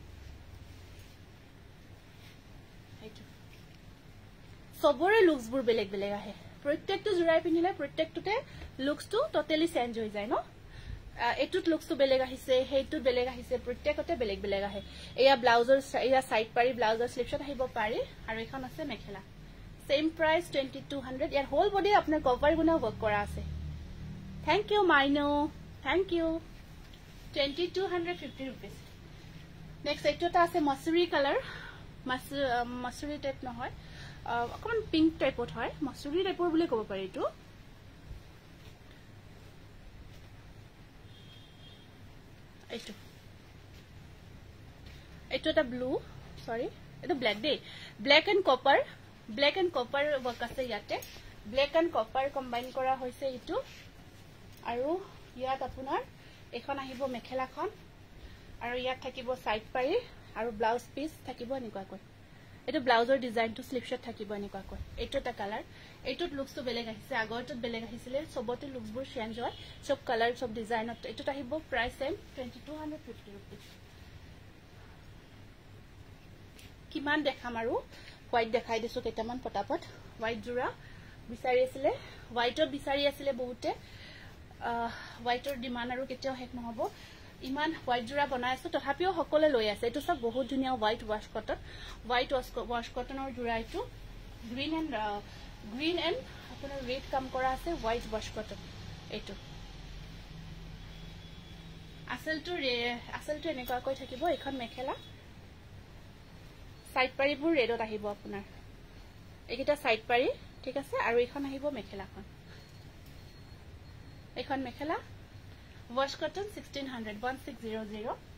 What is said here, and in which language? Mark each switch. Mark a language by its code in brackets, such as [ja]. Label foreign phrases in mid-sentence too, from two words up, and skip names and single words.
[as] এইটো সবৰে লুকসবোৰ বেলেগ আহে প্ৰত্যেকটো জোৰাই পিন্ধিলে প্ৰত্যেকটোতে লুকসটো [en] totally change [as] হৈ যায় ন এটুত লুকসটো বেলেগ আহিছে হেইটুত বেলেগ আহিছে প্ৰত্যেকতে বেলেগ আহে এয়া ব্লাউজৰ এয়া সাইড পাৰি ব্লাউজৰ স্লিপ শট আহিব পাৰি আৰু এখন আছে মেখেলা [en] same price [as] 2200 ইয়াৰ হোল বডি আপোনাৰ কভাৰ গুণা ওয়াৰ্ক কৰা আছে [en] thank you [as] মাইনো [en] thank you [as] 2250 रुपीस নেক্সট এইটো এটা আছে মসুৰী কালাৰ মসুৰী টাইপ নহয় অকমান পিংক টাইপত হয় মসুৰী টাইপৰ বুলি ক'ব পাৰি এইটো এইটো এইটো এটা ব্লু সৰি এইটো ব্ল্যাক দে [en] black and copper work [as] আছে ইয়াতে [en] black and copper [as] কম্বাইন কৰা হৈছে এইটো আৰু ইয়াত আপোনাৰ এখন আহিব মেখেলাখন আৰু ইয়াত থাকিব সাইড পাৰি আৰু ব্লাউজ পিস থাকিব এনেকুৱাকৈ এইটো ব্লাউজৰ ডিজাইনটো স্লিপশট থাকিব এনেকুৱাকৈ এইটো এটা কালাৰ এইটোত লুকসটো বেলেগ আহিছে আগৰটোত বেলেগ আহিছিলে সবতে লুকবোৰ চেঞ্জ হয় সব কালাৰ সব ডিজাইনত এইটোত আহিব [en] price same [as] 2250 रुपीस কিমান দেখাম আৰু হোয়াইট দেখাই দিছো কেটামান পটাপট হোয়াইট জোৰা বিচাৰি আছিল হোয়াইটত বিচাৰি আছিল বহুতে হোয়াইটৰ ডিমান্ড আৰু কেতিয়াও হেক নহব ইমান হোয়াইট জোৰা বনাই আছো তথাপিও সকলে লৈ আছে এটো সব বহুত ধুনিয়া [en] white wash [as] কটনৰ জোৰা এটো [en] green and [as] আপোনাৰ ৰেড কাম কৰা আছে [en] white wash cotton [as] এটো আসলটো এনেকুৱাকৈ থাকিব এখন মেখেলা সাইড পাৰিবোৰ ৰেডত আহিব আপোনাৰ এইটা সাইড পাৰি ঠিক আছে আৰু এখন আহিব মেখেলাখন এখন মেখেলা [en] wash cotton [as] 1600